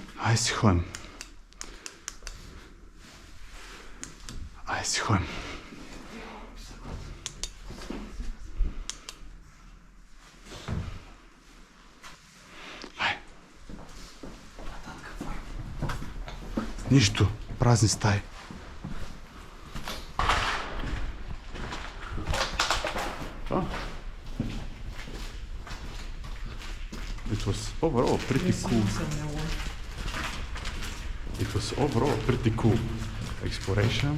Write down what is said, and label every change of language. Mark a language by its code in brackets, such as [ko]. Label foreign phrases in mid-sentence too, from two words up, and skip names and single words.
[bg] Айде си ходим. Айде си ходим. Нищо, празни стаи. [en] It was overall pretty cool. It was overall pretty cool exploration.